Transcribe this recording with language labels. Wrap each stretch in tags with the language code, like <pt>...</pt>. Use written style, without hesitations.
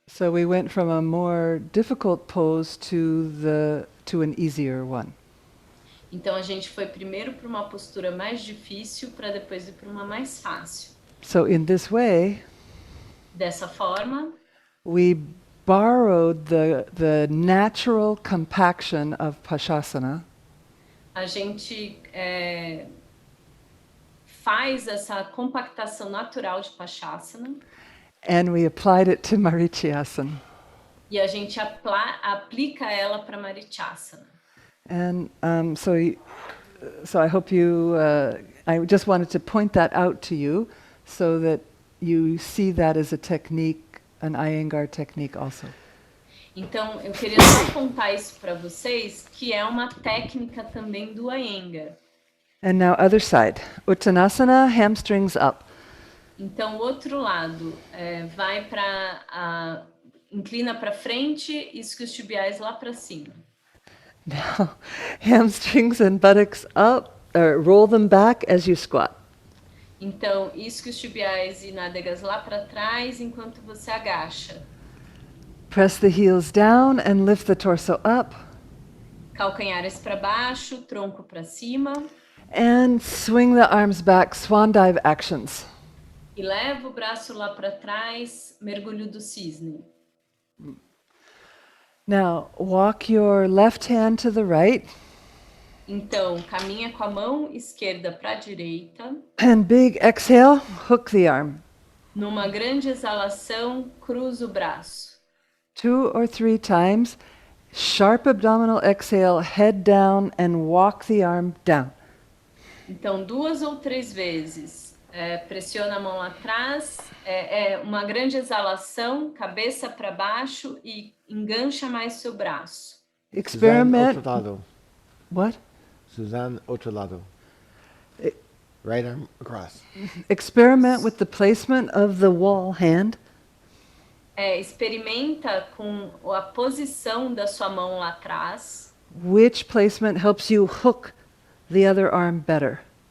<en>So we went from a more difficult pose to an easier one.</en> <pt>Então a gente foi primeiro para uma postura mais difícil para depois ir para uma mais fácil.</pt> <en>So in this way,</en> <pt>Dessa forma,</pt> <en>we borrowed the natural compaction of Pashasana</en> <pt>a gente faz essa compactação natural de Pashasana</pt> <en>and we applied it to Marichyasan.</en> <pt>e a gente aplica ela para Marichasana.</pt> <en>And so I hope I just wanted to point that out to you so that you see that as a technique, an Iyengar technique also.</en> <pt>Então, eu queria só apontar isso para vocês, que é uma técnica também do Iyengar.</pt> <en>And now other side. Uttanasana, hamstrings up.</en> <pt>Então, o outro lado vai para inclina para frente e isquiotibiais lá para cima.</pt> <en>Now, hamstrings and buttocks up, roll them back as you squat.</en> <pt>Então, isquiotibiais e nádegas lá para trás enquanto você agacha.</pt> <en>Press the heels down and lift the torso up.</en> <pt>Calcanhares para baixo, tronco para cima.</pt> <en>And swing the arms back, swan dive actions.</en> <pt>E leva o braço lá para trás, mergulho do cisne.</pt> <en>Now, walk your left hand to the right.</en> <pt>Então, caminha com a mão esquerda para a direita.</pt> <en>And big exhale, hook the arm.</en> <pt>Numa grande exalação, cruza o braço.</pt> <en>2 or 3 times. Sharp abdominal exhale, head down, and walk the arm down.</en> <pt>Então, 2 ou 3 vezes. Pressiona a mão lá atrás, uma grande exalação, cabeça para baixo e engancha mais seu braço.</pt> <en>Experiment.</en> <pt>Suzanne, outro lado.</pt> <en>What? Suzanne,</en> <pt>outro lado.</pt> <en>Right arm across. Experiment with the placement of the wall hand.</en> <pt>Experimenta com a posição da sua mão lá atrás.</pt> <en>Which placement helps you hook the other arm better?</en>